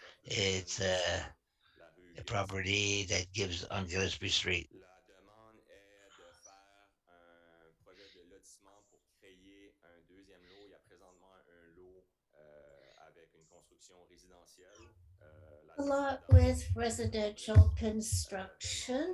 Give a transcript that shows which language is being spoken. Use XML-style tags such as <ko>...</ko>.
<en>It's a property that gives on Gillespie Street.</en> <fr>La demande est de faire un projet de lotissement pour créer un deuxième lot. Il y a présentement un lot avec une construction résidentielle. La</fr> <en>A</en> <fr>demande</fr> <en>lot</en> <fr>d'avoir</fr> <en>with residential construction.</en>